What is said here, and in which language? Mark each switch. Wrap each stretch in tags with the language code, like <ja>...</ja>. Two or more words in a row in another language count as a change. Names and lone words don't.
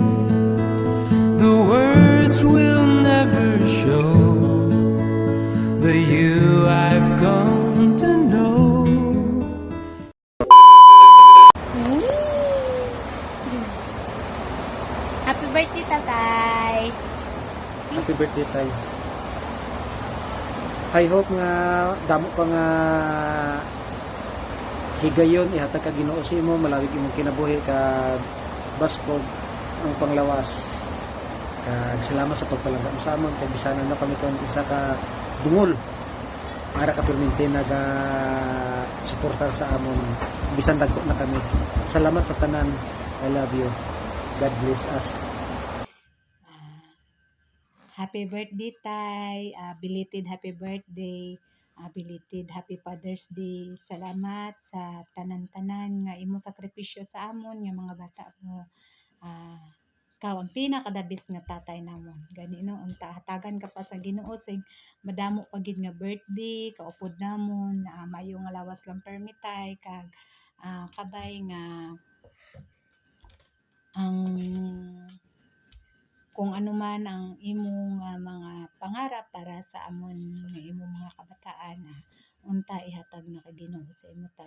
<en>The words will never show the you I've come to know. Happy birthday, tatay! Happy birthday tayo. I hope</en> <hil>nga damo pa nga higayon ihatag ka Ginoo sa imo, malawig imong kinabuhi ka baskog ang panglawas. Kag salamat sa pagpalangga mo sa amon kay bisanan na kami kon isa ka dungol para ka permente naga suportar sa amon bisan dagko na kami. Salamat sa tanan.</hil> <en>I love you. God bless us. Happy birthday, tay! Belated happy birthday! Belated happy Father's Day!</en> <hil>Salamat sa tanan-tanan nga imo sakripisyo sa amon nga mga bata mo. Ikaw ang pinakadabis nga tatay namon. Gani no, unta hatagan ka pa sa Ginoo sing madamo pa gid nga birthday, kaupod namon, mayo nga lawas lang permitay kag kabay nga ang kung ano man ang imong mga pangarap para sa amon nga imong mga kabataan, unta ihatag na kay Ginoo sa imo tay.</hil>